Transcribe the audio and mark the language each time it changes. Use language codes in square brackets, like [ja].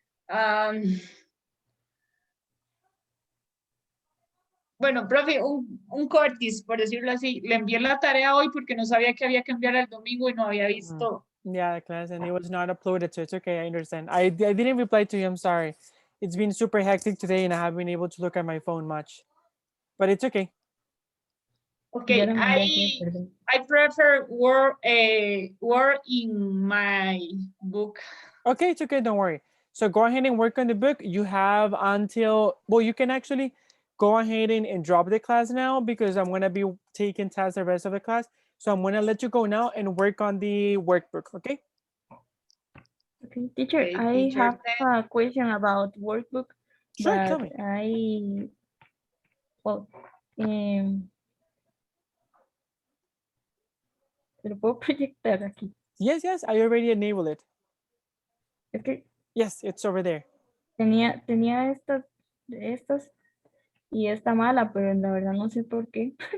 [es] um, bueno, profe, un cortis, por decirlo así. Le envié la tarea hoy porque no sabía que había que enviarla el domingo y no había visto. [en] Yeah, class, and it was not uploaded, so it's okay. I understand. I didn't reply to you. I'm sorry. It's been super hectic today, and I haven't been able to look at my phone much. But it's okay. [es] Yo [en] Okay, [es] lo mandé ayer, perdón. [en] I prefer work in my book. Okay, it's okay. Don't worry. So go ahead and work on the book. You have until, well, you can actually go ahead and drop the class now because I'm going to be taking tasks the rest of the class. So I'm going to let you go now and work on the workbook. Okay. Okay, teacher, Okay, I teacher, have a question about workbook, Sure. Tell but me. well, [es] ¿te lo puedo proyectar aquí? [en] Yes, yes. I already enabled it. [es] Es que [en] Yes, it's over there. [es] tenía esta de estas y está mala, pero la verdad no sé por qué.